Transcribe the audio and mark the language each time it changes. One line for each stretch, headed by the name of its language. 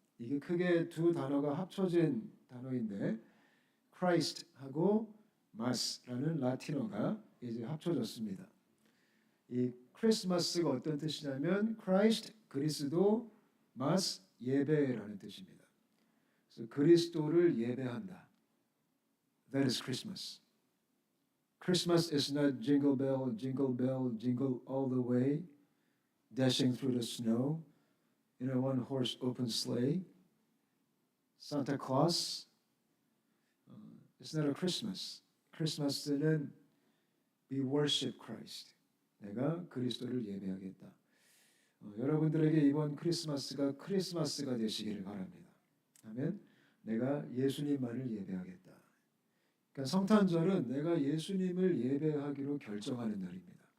Korean: 이게 크게 두 단어가 합쳐진 단어인데 Christ하고 Mass라는 라틴어가 이제 합쳐졌습니다. 이 크리스마스가 어떤 뜻이냐면 Christ 그리스도, Mass 예배라는 뜻입니다. 그래서 그리스도를 예배한다.
English: That is Christmas. Christmas is not jingle bell, jingle bell, jingle all the way, dashing through the snow in a one-horse open sleigh. Santa Claus. It's not a Christmas.
Korean: 크리스마스는
English: we worship Christ.
Korean: 내가 그리스도를 예배하겠다. 여러분들에게 이번 크리스마스가 크리스마스가 되시기를 바랍니다. 아멘. 내가 예수님만을 예배하겠다. 그러니까 성탄절은 내가 예수님을 예배하기로 결정하는 날입니다.